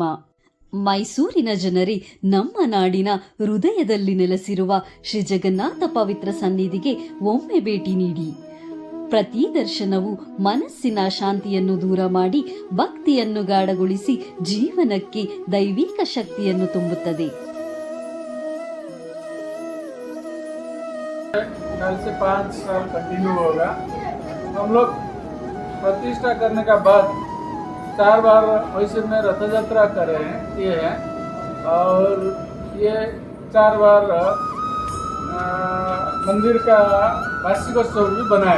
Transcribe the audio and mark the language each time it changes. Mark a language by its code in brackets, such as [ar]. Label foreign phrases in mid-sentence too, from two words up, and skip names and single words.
[kn] ಮೈಸೂರಿನ ಜನರೇ, ನಮ್ಮ ನಾಡಿನ ಹೃದಯದಲ್ಲಿ ನೆಲೆಸಿರುವ ಶ್ರೀ ಜಗನ್ನಾಥ ಪವಿತ್ರ ಸನ್ನಿಧಿಗೆ ಒಮ್ಮೆ ಭೇಟಿ ನೀಡಿ. ಪ್ರತಿ ದರ್ಶನವು ಮನಸ್ಸಿನ ಶಾಂತಿಯನ್ನು ದೂರ ಮಾಡಿ ಭಕ್ತಿಯನ್ನು ಗಾಢಗೊಳಿಸಿ ಜೀವನಕ್ಕೆ ದೈವಿಕ ಶಕ್ತಿಯನ್ನು ತುಂಬುತ್ತದೆ. [hi] कल से 5 साल कंटिन्यू होगा. हम लोग प्रतिष्ठा करने का बाद 4 बार मैसूर में रथ यात्रा कर रहे हैं, ये है. और ये 4 बार मंदिर का वार्षिकोत्सव भी बनाए.